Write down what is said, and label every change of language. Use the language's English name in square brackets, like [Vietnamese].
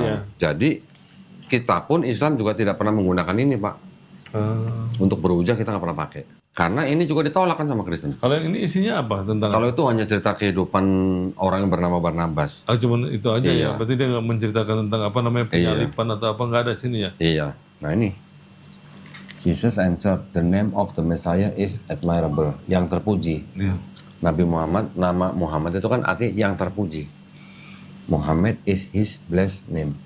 [Indonesian] Ya, jadi kita pun Islam juga tidak pernah menggunakan ini Pak. Untuk berujah kita nggak pernah pakai. Karena ini juga ditolak kan sama Kristen. kalau yang ini isinya apa tentang Kalau itu hanya cerita kehidupan orang yang bernama Barnabas. ah cuman itu aja Iya. ya berarti dia nggak menceritakan tentang apa namanya penyalipan atau apa nggak ada sini ya Iya. Nah ini. [English] Jesus answered, the name of the Messiah is admirable. [Indonesian] Yang terpuji. Iya. Nabi Muhammad, nama Muhammad itu kan arti yang terpuji. [English] Muhammad is his blessed name.